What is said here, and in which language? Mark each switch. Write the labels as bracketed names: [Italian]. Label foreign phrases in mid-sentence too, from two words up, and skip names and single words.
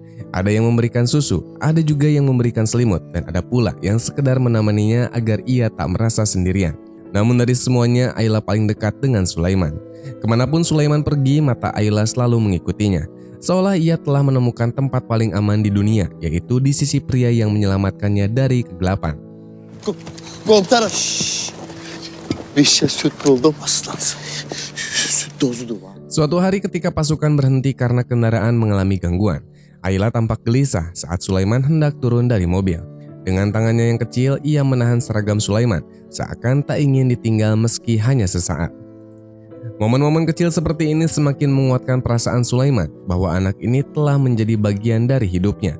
[Indonesian] Ada yang memberikan susu, ada juga yang memberikan selimut, dan ada pula yang sekedar menemaninya agar ia tak merasa sendirian. Namun dari semuanya, Ayla paling dekat dengan Sulaiman. Kemanapun Sulaiman pergi, mata Ayla selalu mengikutinya. Seolah ia telah menemukan tempat paling aman di dunia, yaitu di sisi pria yang menyelamatkannya dari kegelapan. [Turkish] Komutanım. Süt buldum aslan. Süt dozudu var. [Indonesian] Suatu hari ketika pasukan berhenti karena kendaraan mengalami gangguan, Ayla tampak gelisah saat Sulaiman hendak turun dari mobil. Dengan tangannya yang kecil, ia menahan seragam Sulaiman, seakan tak ingin ditinggal meski hanya sesaat. Momen-momen kecil seperti ini semakin menguatkan perasaan Sulaiman bahwa anak ini telah menjadi bagian dari hidupnya.